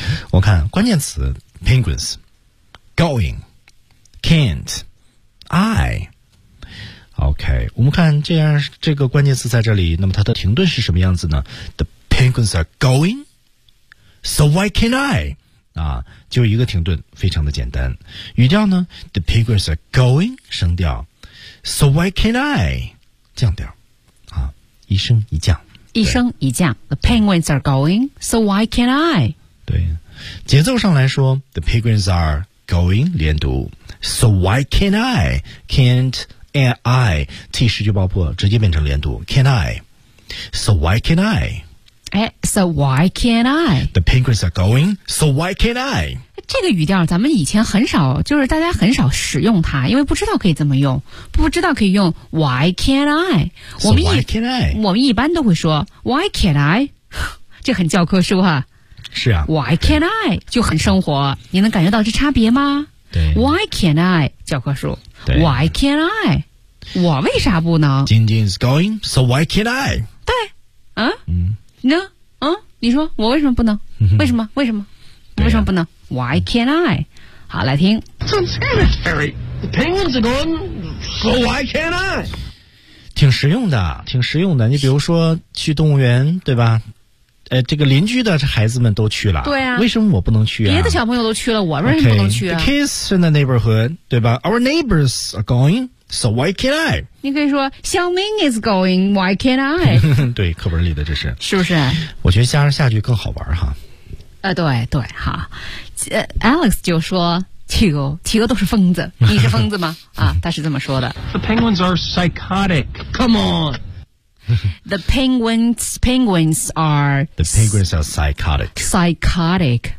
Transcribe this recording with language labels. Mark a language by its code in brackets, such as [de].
[zh] 我看关键词 [en] penguins going can't I. [zh] OK， 我们看这样这个关键词在这里，那么它的停顿是什么样子呢 ？ [en] The penguins are going, so why can't I？ [zh] 啊，就一个停顿，非常的简单。语调呢 [en] ？The penguins are going， [zh] 升调 [en] ，so why can't I？ [zh] 降调，啊，一升一降，一升一降。 [en] The penguins are going, so why can't I？ [zh] 对，节奏上来说 [en] ，The penguins are going， [zh] 连读 [en] ，so why can't I？ Can't。 And I [zh] 替失去爆破直接变成连读 [en] Can I So why can I So why can I The penguins are going So why can I [zh] 这个语调咱们以前很少就是大家很少使用它因为不知道可以怎么用不知道可以用 [en] Why can I So why can I [zh] 我们一般都会说 [en] Why can I [zh] 这很教科书啊是啊 [en] Why can I [zh] 就很生活你能感觉到这差别吗对 [en] Why can I [zh] 教科书 [en] Why can't I? [zh] 我为啥不能 [en] Jin Jin is going, so why can't I? [zh] 对啊你说你说我为什么不能为什么为什么、啊、为什么不能 [en] Why can't I? [zh] 好来听 [en] It's unsanitary. The penguins are going, so why can't I? [zh] 挺实用的挺实用的你比如说去动物园对吧这个邻居的孩子们都去了，对啊，为什么我不能去啊？别的小朋友都去了，我为什么不能去啊 [en] okay, the kids in the neighborhood, [zh] 对吧 [en] ?Our neighbors are going, so why can't I? [zh] 你可以说 [en] ,Xiaoming is going, why can't I? [zh] 对，课本里的这是。是不是？我觉得加上下句更好玩哈。对对哈。Alex 就说企鹅，企鹅都是疯子，你是疯子吗？啊，他是这么说的。 [en] The penguins are psychotic, come on! The penguins are psychotic.